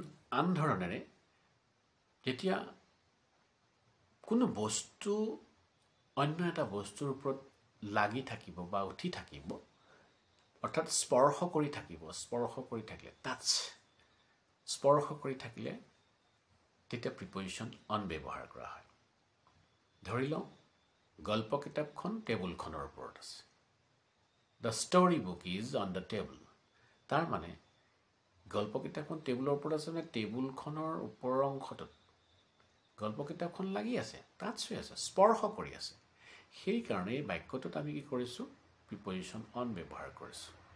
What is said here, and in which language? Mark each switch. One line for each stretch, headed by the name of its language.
Assamese: আন ধৰণেৰে যেতিয়া কোনো বস্তু অন্য এটা বস্তুৰ ওপৰত লাগি থাকিব বা উঠি থাকিব, অৰ্থাৎ স্পৰ্শ কৰি থাকিব, স্পৰ্শ কৰি থাকিলে টাচ, স্পৰ্শ কৰি থাকিলে তেতিয়া প্ৰিপজিশ্যন অন ব্যৱহাৰ কৰা হয়। ধৰি লওঁ গল্প কিতাপখন টেবুলখনৰ ওপৰত আছে।
English: The story book is on the table.
Assamese: তাৰ মানে গল্প কিতাপখন টেবুলৰ ওপৰত আছে মানে টেবুলখনৰ ওপৰৰ অংশটোত গল্প কিতাপখন লাগি আছে, টাচ হৈ আছে, স্পৰ্শ কৰি আছে। সেইকাৰণে এই বাক্যটোত আমি কি কৰিছোঁ? প্ৰিপজিশ্যন অন ব্যৱহাৰ কৰিছোঁ।